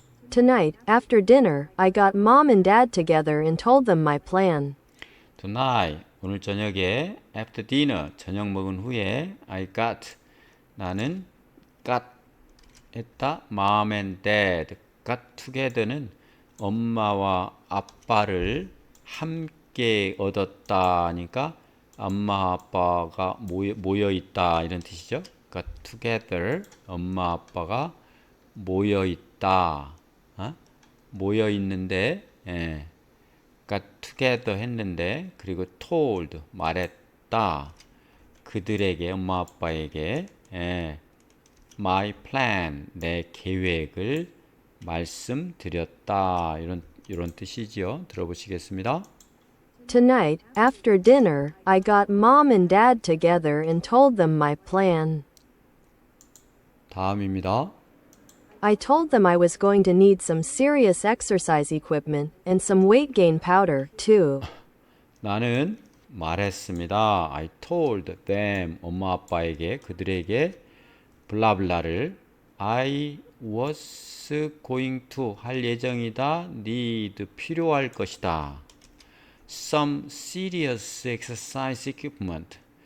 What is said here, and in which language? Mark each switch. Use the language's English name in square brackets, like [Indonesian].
[English] Tonight, after dinner, I got mom and dad together and told them my plan. [Korean] Tonight, 오늘 저녁에 [English] after dinner, [Korean] 저녁 먹은 후에 [English] I got, [Korean] 나는 got 했다. [English] mom and dad, [Korean] got together는 엄마와 아빠를 함께 얻었다니까 엄마 아빠가 모여 있다 이런 뜻이죠. got together, 엄마 아빠가 모여 있다. 모여 있는데 got together 했는데 그리고 told 말했다. 그들에게 엄마 아빠에게 my plan 내 계획을 말씀드렸다. 이런 뜻이지요. 들어보시겠습니다. [English] Tonight, after dinner, I got mom and dad together and told them my plan. [Korean] 다음입니다. [English] I told them I was going to need some serious exercise equipment and some weight gain powder, too. [Korean] 나는 말했습니다. [English] I told them [Korean] 엄마 아빠에게 그들에게 블라블라를 I was going to 할 예정이다. need 필요할 것이다. [English] some serious exercise equipment.